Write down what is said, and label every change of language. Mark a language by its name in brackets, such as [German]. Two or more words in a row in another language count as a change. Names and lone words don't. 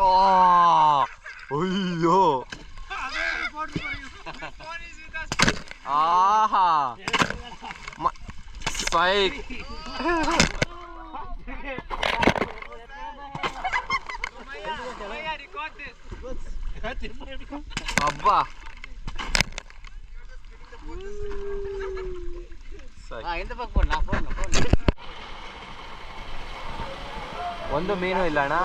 [Kannada] ಅಯ್ಯೋ ಆಹಾ ಸ್ಪೈಕ್. ಅಬ್ಬಾ [Tamil] இந்த பக்கம் போடு. நான் போடுங்க. [Kannada] ಒಂದು ಮೀನು ಇಲ್ಲ ಅಣ್ಣ.